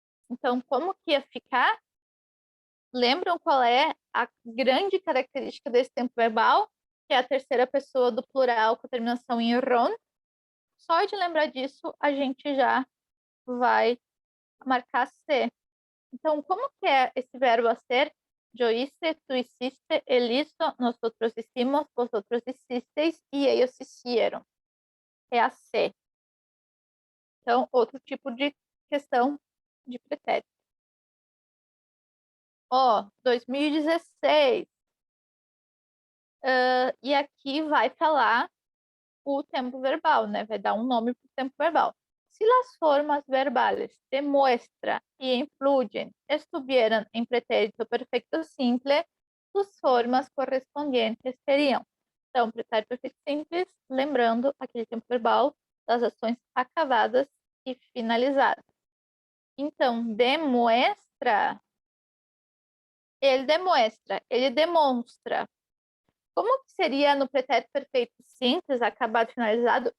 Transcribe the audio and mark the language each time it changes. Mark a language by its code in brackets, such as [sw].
[pt] Então, como que ia ficar? Lembram qual é a grande característica desse tempo verbal? Que é a terceira pessoa do plural com terminação em ron. Só de lembrar disso, a gente já vai marcar ser. Então, como que é esse verbo a ser? [es] Yo hice, tú hiciste, él hizo, nosotros hicimos, vosotros hicisteis e ellos hicieron. [pt] É a ser. Então, outro tipo de questão de pretérito. Ó, 2016. E aqui vai falar o tempo verbal, né? Vai dar um nome para o tempo verbal. [es] Si las formas verbales de muestra y influyen estuvieran en pretérito perfecto simple, sus formas correspondientes seriam. [pt] Então, pretérito perfeito simples, lembrando aquele tempo verbal das ações acabadas e finalizadas. Então, demuestra, ele demonstra. Como que seria no pretérito perfeito simples, acabado, finalizado?